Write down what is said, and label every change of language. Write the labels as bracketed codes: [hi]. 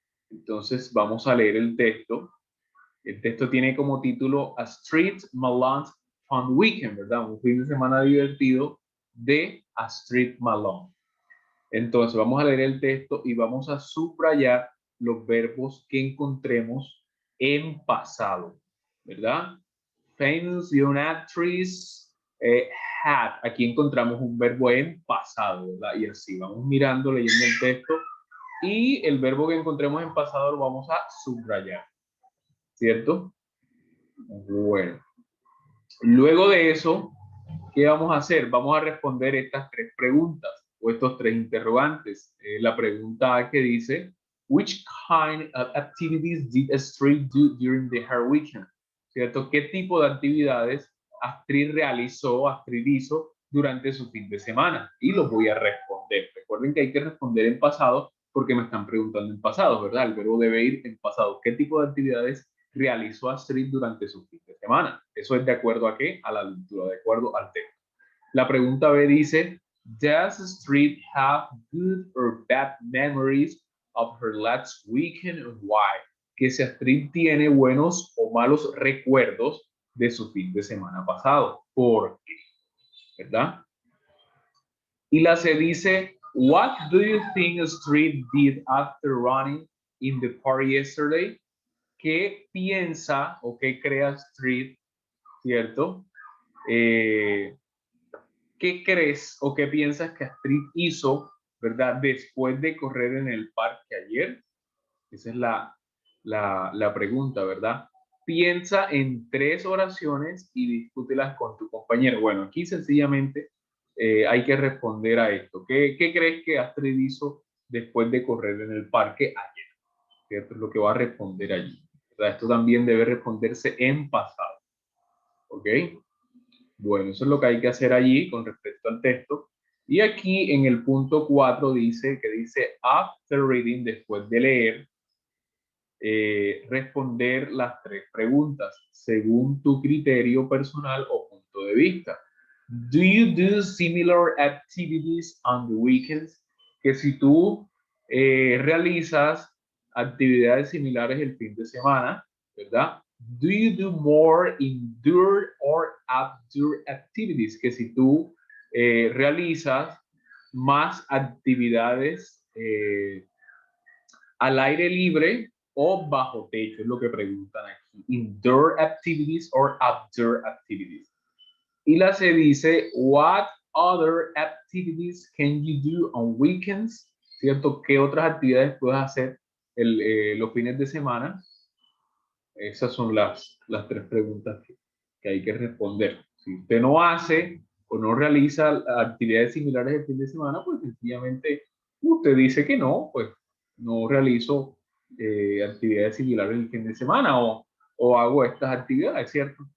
[es] Entonces vamos a leer el texto. El texto tiene como título A Street Malone Fun Weekend, ¿verdad? Un fin de semana divertido de Astrid Malone. Entonces vamos a leer el texto y vamos a subrayar los verbos que encontremos en pasado, ¿verdad? [en] Famous young actress had. [es] Aquí encontramos un verbo en pasado, ¿verdad? Y así vamos mirando, leyendo el texto y el verbo que encontremos en pasado lo vamos a subrayar, ¿cierto? Bueno, luego de eso, ¿qué vamos a hacer? Vamos a responder estas tres preguntas o estos tres interrogantes. La pregunta A que dice, [en] which kind of activities did Astrid do during the her weekend? [es] ¿Cierto? ¿Qué tipo de actividades Astrid hizo durante su fin de semana? Y los voy a responder. Recuerden que hay que responder en pasado porque me están preguntando en pasado, ¿verdad? El verbo debe ir en pasado. ¿Qué tipo de actividades realizó Astrid durante su fin de semana? Eso es de acuerdo a qué? A la lectura, de acuerdo al texto. La pregunta B dice, [en] does Astrid have good or bad memories of her last weekend and why? [es] Que si Astrid tiene buenos o malos recuerdos de su fin de semana pasado. ¿Por qué? ¿Verdad? Y la C dice, [en] what do you think Astrid did after running in the park yesterday? [es] ¿Qué piensa o qué cree Astrid, cierto? ¿Qué crees o qué piensas que Astrid hizo, verdad, después de correr en el parque ayer? Esa es la pregunta, ¿verdad? Piensa en 3 oraciones y discútelas con tu compañero. Bueno, aquí sencillamente hay que responder a esto. ¿Qué crees que Astrid hizo después de correr en el parque ayer? ¿Cierto? Es lo que va a responder allí, ¿verdad? Esto también debe responderse en pasado. ¿Ok? Bueno, eso es lo que hay que hacer allí con respecto al texto. Y aquí en el punto 4 dice que dice [en] after reading, [es] después de leer, responder las 3 preguntas según tu criterio personal o punto de vista. [en] Do you do similar activities on the weekends? [es] Que si tú realizas actividades similares el fin de semana, ¿verdad? [en] Do you do more indoor or outdoor activities? [es] Que si tú realizas más actividades al aire libre o bajo techo, es lo que preguntan aquí. [en] Indoor activities or outdoor activities. [es] Y la C dice, [en] what other activities can you do on weekends? [es] ¿Cierto? ¿Qué otras actividades puedes hacer los fines de semana? Esas son las 3 preguntas que hay que responder. Si usted no hace o no realiza actividades similares el fin de semana, pues sencillamente usted dice que no, pues no realizo actividades similares el fin de semana o hago estas actividades, ¿cierto?